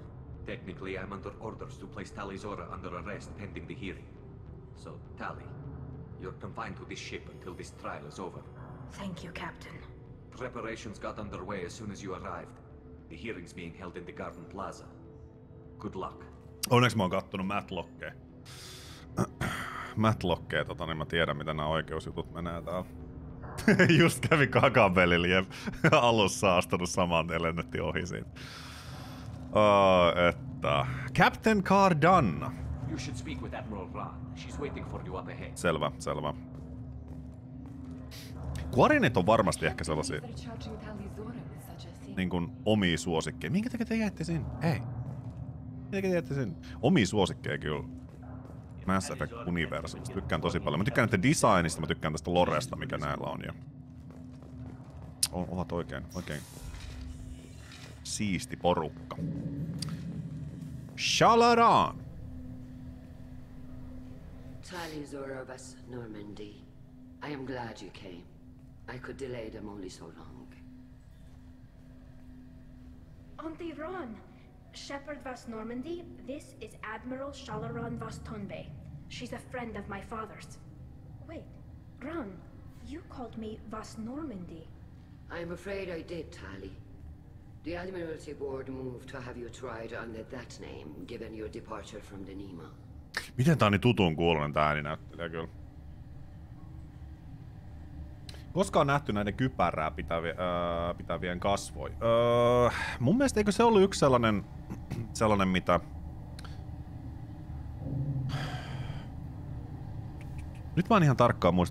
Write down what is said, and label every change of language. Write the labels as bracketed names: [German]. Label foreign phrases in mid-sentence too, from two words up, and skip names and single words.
[English] Technically, I'm under orders to place Talizora under arrest pending the hearing. So, Tali, you're confined to this ship until this trial is over. Thank you, Captain. Preparations got underway as soon as you arrived. The hearing's being held in the Garden Plaza. Good luck. [Finnish] Onneksi mä oon kattonut Matlockeja, niin mä tiedän, miten nämä oikeusjutut menee täällä. Just kävi kakapelillä ja alussa astunut saman tien lennettiin ohi siitä. Että... Captain Cardanna. [English] You should speak with Admiral Ran. She's waiting for you up ahead. [Finnish] Selvä. Quarienet on varmasti ehkä sellaisia niin kuin omia suosikkeja. Minkä takia te jäitte sinne? Hei. Minkä takia te jäitte sinne? Omia suosikkeja kyllä. Mass Effect-universumista. Tykkään tosi paljon. Mä tykkään näiden designista, mä tykkään tästä loresta, mikä näillä on. Ja... ovat oikein siisti porukka. [English] Shalaran! Talizora vas Normandy. I am glad you came. I could delay them only so long. Auntie Ron! Shepard vas Normandy, this is Admiral Shalaran vas Tonbe. She's a friend of my father's. Wait, Ron, you called me vas Normandy. I'm afraid I did, Tali. The Admiralty Board moved to have you tried under that name, given your departure from the Nima. [Finnish] Miten tää on niin tutun kuulonen tää ääninäyttelijä kyllä? Koska on nähty näiden kypärää pitävien kasvoja? Mun mielestä eikö se ollut yksi sellainen mitä... Nyt mä en ihan tarkkaan muista.